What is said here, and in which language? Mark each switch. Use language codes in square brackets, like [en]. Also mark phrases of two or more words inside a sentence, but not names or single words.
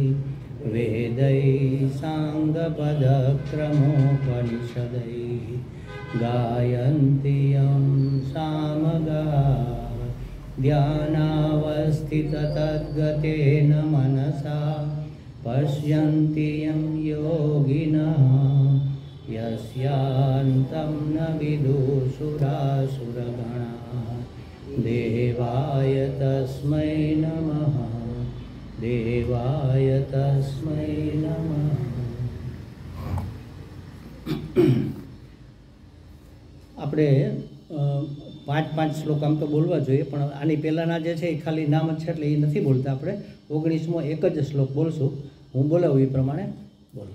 [sa] वेदैः साङ्गपदक्रमोपनिषदैः गायन्ति यं सामगाः ध्यानावस्थिततद्गतेन मनसा पश्यन्ति यं योगिनः यस्यान्तं न विदुषुरासुरगणाः देवाय तस्मै नमः देवाय तस्मै नमः। [gu] આપણે 5 શ્લોક આમ તો બોલવા જોઈએ, પણ આની પહેલાંના જે છે એ ખાલી નામ જ છે એટલે એ નથી બોલતા. આપણે 19મો એક જ શ્લોક બોલશું. હું બોલાવું એ પ્રમાણે બોલો.